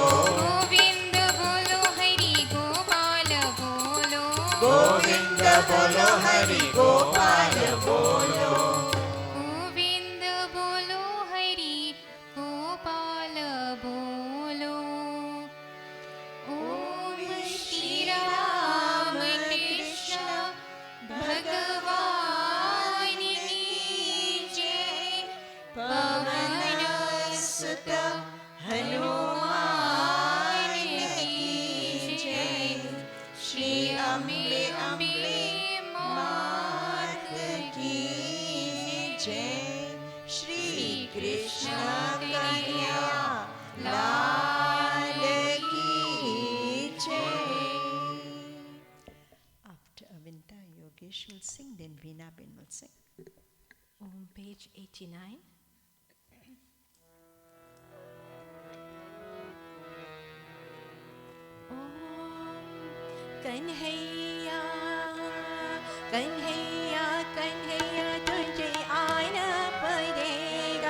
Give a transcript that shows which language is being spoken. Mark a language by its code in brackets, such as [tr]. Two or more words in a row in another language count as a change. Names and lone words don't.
[hi] गोविंद बोलो हरि गोपाल बोलो गोविंद बोलो हरि गोपाल बोलो। गोविंद बोलो हरि गोपाल बोलो ओम श्री राम कृष्ण भगवान की जय पवन सुत हनुमान की जय। श्री अम्बे अम्बे मात की जय। श्री कृष्ण कन्हैया लाल की जय। [en] After Avinta, Yogesh will sing, then Veena Ben will sing. On page 89. [hi] कन्हैया कन्हैया कन्हैया तुझे आना पड़ेगा